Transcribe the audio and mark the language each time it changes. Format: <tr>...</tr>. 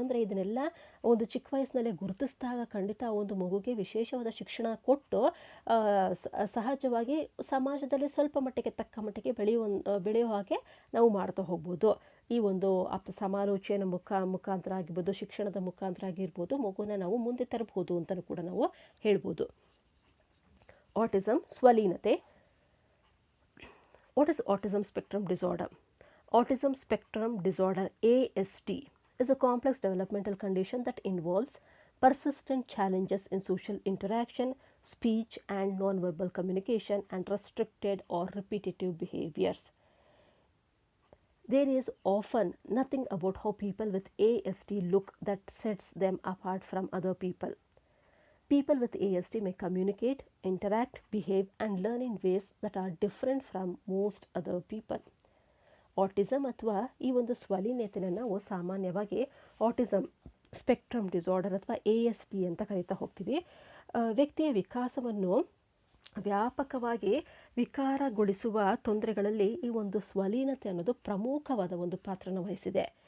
<kn>ಅಂದರೆ ಇದನ್ನೆಲ್ಲ ಒಂದು ಚಿಕ್ಕ ವಯಸ್ಸಿನಲ್ಲೇ ಗುರುತಿಸಿದಾಗ ಖಂಡಿತ ಒಂದು ಮಗುಗೆ ವಿಶೇಷವಾದ ಶಿಕ್ಷಣ ಕೊಟ್ಟು ಸಹಜವಾಗಿ ಸಮಾಜದಲ್ಲಿ ಸ್ವಲ್ಪ ಮಟ್ಟಿಗೆ ತಕ್ಕ ಮಟ್ಟಿಗೆ ಬೆಳೆಯೋ ಹಾಗೆ ನಾವು ಮಾಡ್ತಾ ಹೋಗ್ಬೋದು. ಈ ಒಂದು ಆಪ್ತ ಸಮಾಲೋಚನೆಯ ಮುಖಾಂತರ ಆಗಿರ್ಬೋದು, ಶಿಕ್ಷಣದ ಮುಖಾಂತರ ಆಗಿರ್ಬೋದು, ಮಗುನ ನಾವು ಮುಂದೆ ತರಬಹುದು ಅಂತಲೂ ಕೂಡ ನಾವು ಹೇಳ್ಬೋದು. Autism, ಸ್ವಲೀನತೆ.</kn> <en>What is autism spectrum disorder? Autism spectrum disorder, ASD, is a complex developmental condition that involves persistent challenges in social interaction, speech and nonverbal communication, and restricted or repetitive behaviors. There is often nothing about how people with ASD look that sets them apart from other people. People with ASD may communicate, interact, behave, and learn in ways that are different from most other people.</en> <kn>Autism ಅಥವಾ ಈ ಒಂದು ಸ್ವಲೀನತೆಯನ್ನು ನಾವು ಸಾಮಾನ್ಯವಾಗಿ autism spectrum disorder ಅಥವಾ ASD ಅಂತ ಕರೀತಾ ಹೋಗ್ತೀವಿ. ವ್ಯಕ್ತಿಯ ವಿಕಾಸವನ್ನು ವ್ಯಾಪಕವಾಗಿ ವಿಕಾರಗೊಳಿಸುವ ತೊಂದರೆಗಳಲ್ಲಿ ಈ ಒಂದು ಸ್ವಲೀನತೆ ಅನ್ನೋದು ಪ್ರಮುಖವಾದ ಒಂದು ಪಾತ್ರನ ವಹಿಸಿದೆ.</kn>